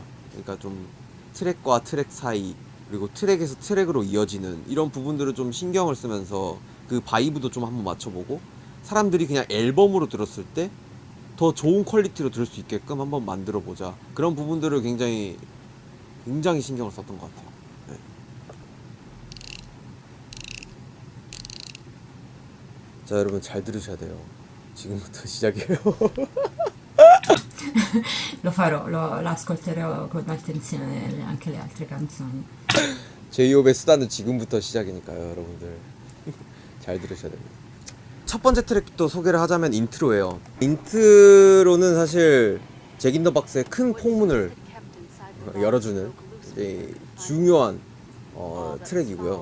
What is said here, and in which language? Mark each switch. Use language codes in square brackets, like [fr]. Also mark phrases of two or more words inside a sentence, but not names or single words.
[ko] 그러니까 좀 트랙과 트랙 사이 그리고 트랙에서 트랙으로 이어지는 이런 부분들을 좀 신경을 쓰면서 그 바이브도 좀 한번 맞춰보고 사람들이 그냥 앨범으로 들었을 때 더 좋은 퀄리티로 들을 수 있게끔 한번 만들어보자. 그런 부분들을 굉장히 신경을 썼던 것 같아요. 네. 자, 여러분 잘 들으셔야 돼요. 지금부터 시작이에요. [it] Lo farò, l'ascolterò con attenzione anche le altre canzoni. [ko] 제이홉의 수다는 지금부터 시작이니까요, 여러분들. 잘 들으셔야 됩니다. 첫 번째 트랙부터 소개를 하자면 인트로예요. 인트로는 사실 잭 인 더 박스의 큰 폭문을 열어주는 이제 중요한 트랙이고요.